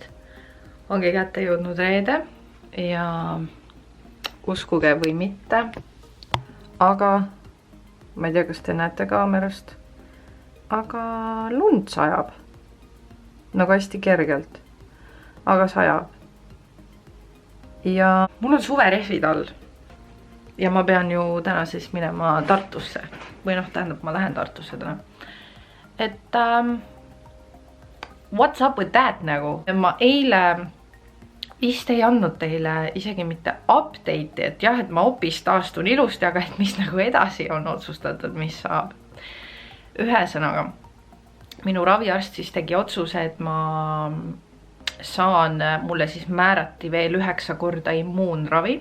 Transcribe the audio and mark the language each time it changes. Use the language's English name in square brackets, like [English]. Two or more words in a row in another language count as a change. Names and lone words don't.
[Estonian] Ongi kätte jõudnud reede ja uskuge või mitte, aga ma ei tea, kas te näete kaamerast, aga lund sajab. Nagu hästi kergelt, aga sajab. Ja mul on suverehvid all. Ja ma pean ju täna siis minema Tartusse. Või noh, tähendab, ma lähen Tartusse täna. Et [English] what's up with that [Estonian] nagu? Ma eile vist ei andnud teile isegi mitte update'i, et jah, et ma hoopis taastun ilusti, aga et mis nagu edasi on otsustatud, mis saab. Ühesõnaga, minu raviarst siis tegi otsuse, et ma saan, mulle siis määrati veel 9 korda immuunravi.